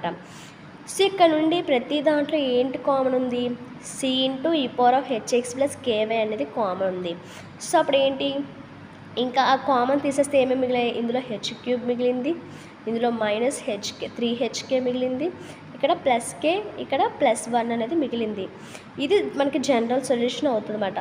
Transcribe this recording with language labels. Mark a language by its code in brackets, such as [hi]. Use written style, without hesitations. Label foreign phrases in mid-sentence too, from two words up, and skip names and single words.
[te] సో ఇక్కడ నుండి ప్రతి దాంట్లో ఏంటి కామన్ ఉంది, c × e⁻hx + ky అనేది కామన్ ఉంది. సో అప్పుడు ఏంటి, ఇంకా ఆ కామన్ తీసేస్తే ఏమేమి మిగిలాయి, ఇందులో h³ మిగిలింది, ఇందులో -3hk మిగిలింది, ఇక్కడ ప్లస్ కే, ఇక్కడ +1 అనేది మిగిలింది. ఇది మనకి [en] general solution [te] అవుతుందన్నమాట.